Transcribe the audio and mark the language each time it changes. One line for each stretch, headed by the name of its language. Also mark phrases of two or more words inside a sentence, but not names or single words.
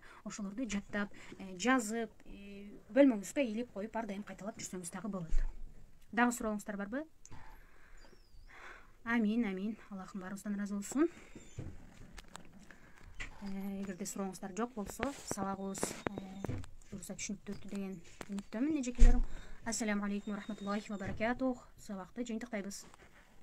Kyrgyz: Ошолорду жаттап, жазып, бөлмөңүзгө илип коюп, ар дайым кайталап жүрсөңүз дагы болот. Дагы сурооңуздар барбы? Амин. Аллахым баарыбыздан разы болсун. Эгерде сурооңуздар жок болсо, сабагыбыз буюрса түшүнүктүү өттү деген үмүттөмүн эжекелерим.
Arabic: السلام عليكم ورحمة الله وبركاته.
Kyrgyz: Сабакты жыйынтыктайбыз.